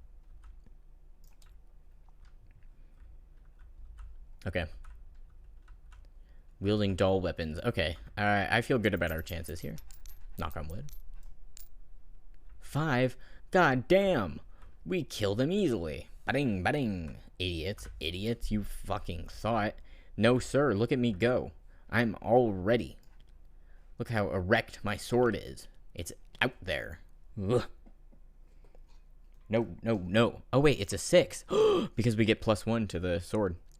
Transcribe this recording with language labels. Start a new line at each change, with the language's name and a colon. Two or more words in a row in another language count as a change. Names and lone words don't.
English: Okay. Wielding dull weapons. Okay. Alright, I feel good about our chances here. Knock on wood. 5. God damn. We killed him easily. Ba-ding, ba-ding. Idiots. Idiots, you fucking thought. No, sir. Look at me go. I'm all ready. Look how erect my sword is. It's out there. Ugh. No, no, no. Oh, wait. It's a 6. Because we get +1 to the sword.